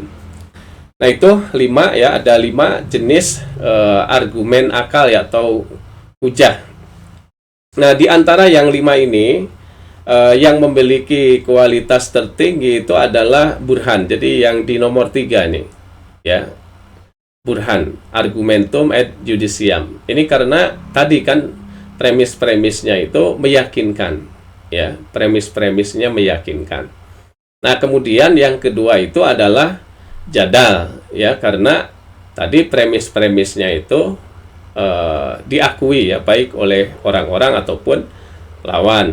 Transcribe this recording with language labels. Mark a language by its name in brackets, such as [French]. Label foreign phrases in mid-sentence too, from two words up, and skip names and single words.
[Indonesian] Nah, itu 5 ya, ada 5 jenis argumen akal ya, atau hujah. Nah, di antara yang 5 ini yang memiliki kualitas tertinggi itu adalah burhan. Jadi yang di nomor 3 nih ya, burhan, [Latin] argumentum ad judiciam. [Indonesian] Ini karena tadi kan premis-premisnya itu meyakinkan ya, premis-premisnya meyakinkan. Nah, kemudian yang kedua itu adalah jadal ya, karena tadi premis-premisnya itu diakui ya, baik oleh orang-orang ataupun lawan.